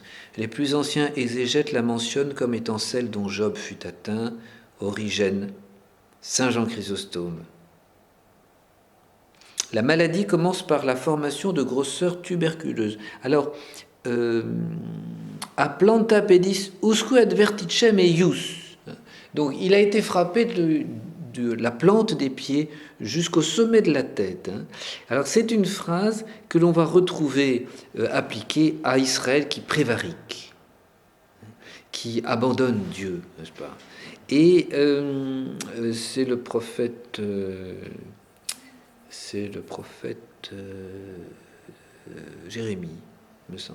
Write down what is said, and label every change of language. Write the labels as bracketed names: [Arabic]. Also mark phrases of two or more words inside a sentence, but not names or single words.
[French] Les plus anciens exégètes la mentionnent comme étant celle dont Job fut atteint, Origène, Saint Jean Chrysostome. La maladie commence par la formation de grosseurs tuberculeuses. [Latin] Alors, a planta pedis usque adverticem eius. [French] Donc, il a été frappé de la plante des pieds jusqu'au sommet de la tête. Alors, c'est une phrase que l'on va retrouver appliquée à Israël qui prévarique, qui abandonne Dieu, n'est-ce pas? Et c'est le prophète Jérémie, me semble.